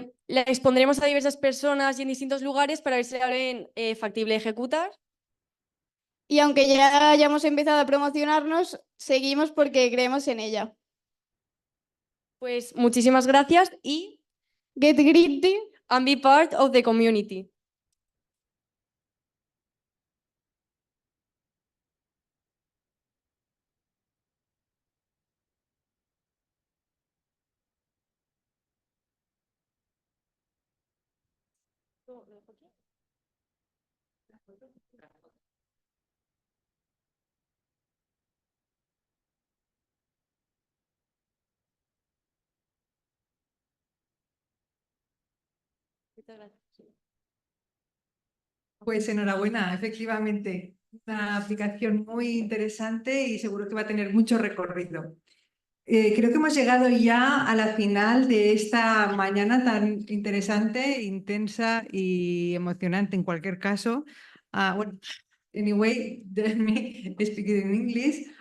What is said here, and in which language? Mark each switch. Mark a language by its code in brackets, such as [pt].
[es] La expondremos a diversas personas y en distintos lugares para ver si la ven factible de ejecutar. Y aunque ya hayamos empezado a promocionarnos, seguimos porque creemos en ella. Pues muchísimas gracias y [en] get gritty and be part of the community. [es] Pues enhorabuena, efectivamente, una aplicación muy interesante y seguro que va a tener mucho recorrido. Creo que hemos llegado ya a la final de esta mañana tan interesante, intensa y emocionante en cualquier caso. [en] Well, anyway, let me speak it in English.